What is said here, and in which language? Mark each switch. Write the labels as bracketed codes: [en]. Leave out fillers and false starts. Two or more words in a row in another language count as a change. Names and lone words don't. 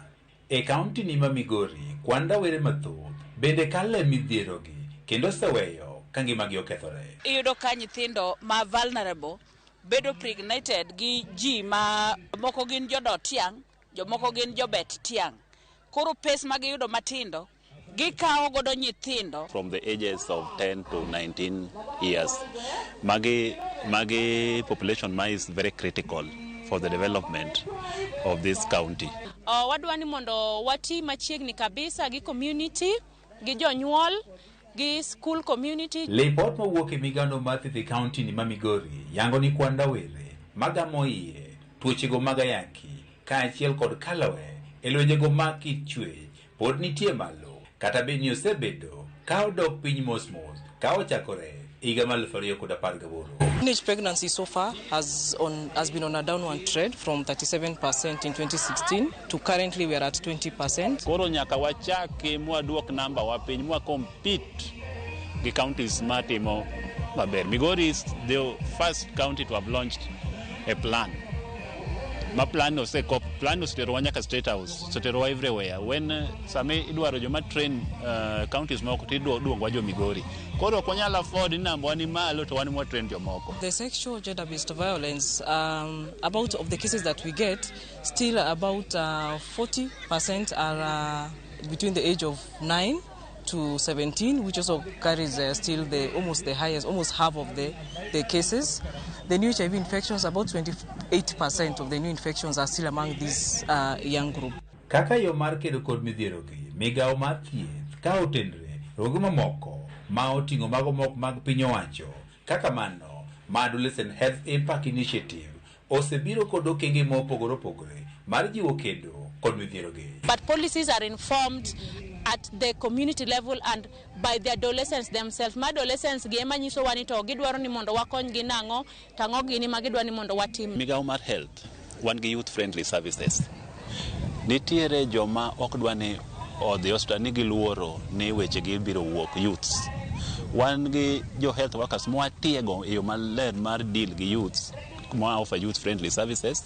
[luo] E kaunti ni ma Migori, kwan rawere mathoth bende kale midhiero gi kendo seweyo ka ngimagi okethore. Iyudo ka nyithindo ma vulnerable bedo pregnated gi ji ma moko gin jodot tiang', jomoko gin jobet tiang'. Koro pes ma giyudo matindo gikawo godo nyithindo [en] from the ages of 10 to 19 years. Magi population ma is very critical for the development of this county. [luo] Wadwani mondo wati machiegni kabisa gi community, gi jonyuol, gi [en] school community. [luo] Report mawuok e migano mar thieth county ni ma Migori yango ni kwan rawere magamo iye tuochego mag ayaki kaachiel kod kaloe e lwenjego mag kit chwech pod nitie malo kata be ni osebedo ka odok piny mos ka ochakore higa mar 2018. [en] Teenage pregnancy so far has been on a downward trend from 37% in 2016 to currently we are at 20%. [luo] Koro nyaka wachaki mwaduok namba wa piny mwa compete gi counties matimo maber. [en] Migori is the first county to have launched a plan. [luo] Ma plan osetero nyaka [en] state house, [luo] osetero everywhere. When same idwaro joma train counties moko tiduongwa jo Migori. Koro kwanyala afford namba wani malo to wani mwa train jomoko. [en] The sexual gender-based violence, about of the cases that we get, still about 40% are between the age of 9 to 17, which also carries still almost the highest, almost half of the cases. The new HIV infections, about 28% of the new infections are still among this young group. [luo] Kaka yo mar kedo kod midhiero gi, migawo mar thieth ka otenre rogo mamoko ma oting'o mago mok mag piny owacho kaka mano ma Adolescent Health Impact Initiative osebiro kod okenge mopogore opogore mar jiwo kedo kod midhiero gi. [en] But policies are informed at the community level and by the adolescents themselves. [luo] Ma adolescents gi ema nyiso wani to gidwaro ni mondo wakony gi nang'o, tang'o gini ma gidwaro ni mondo watim. Migawo mar health wan gi [en] youth friendly services. [luo] Nitiere joma ok dwani odhi hospital ni giluoro ni weche gi biro wuok youths. Wan gi jo [en] health workers [luo] mwatiego e yo maler mar deal gi youths mwa offer [en] youth friendly services.